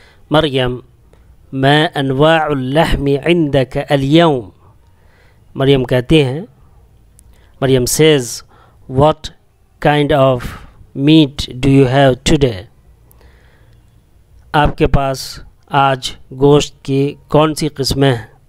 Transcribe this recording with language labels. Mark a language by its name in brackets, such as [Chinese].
[Arabic] مریم، ما انواع اللحم عندك اليوم. [Urdu] مریم کہتی ہیں، [English] Maryam says, what kind of meat do you have today. [Urdu] آپ کے پاس آج گوشت کی کون سی قسمیں ہیں.